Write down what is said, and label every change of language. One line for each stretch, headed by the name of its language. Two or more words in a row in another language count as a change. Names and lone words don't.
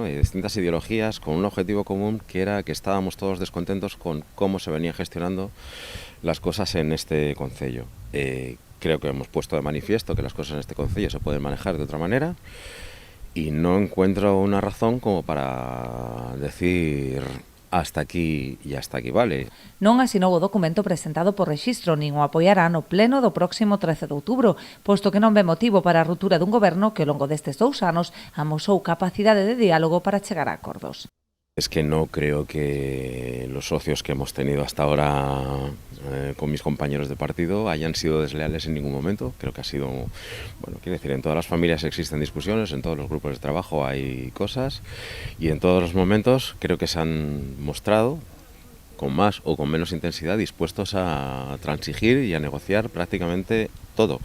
Spanish: Y de distintas ideologías con un objetivo común que era que estábamos todos descontentos con cómo se venían gestionando las cosas en este concello. Creo que hemos puesto de manifiesto que las cosas en este concello se pueden manejar de otra manera. Y no encuentro una razón como para decir hasta aquí y hasta aquí vale.
Galician: Non asinou o documento presentado por Rexistro nin o apoiará no pleno do próximo 13 de outubro, posto que non ve motivo para a ruptura dun goberno que ao longo destes 2 anos amosou capacidade de diálogo para chegar a acordos.
Spanish: Es que no creo que los socios que hemos tenido hasta ahora con mis compañeros de partido hayan sido desleales en ningún momento. Creo que ha sido, bueno, quiero decir, en todas las familias existen discusiones, en todos los grupos de trabajo hay cosas y en todos los momentos creo que se han mostrado con más o con menos intensidad dispuestos a transigir y a negociar prácticamente todo.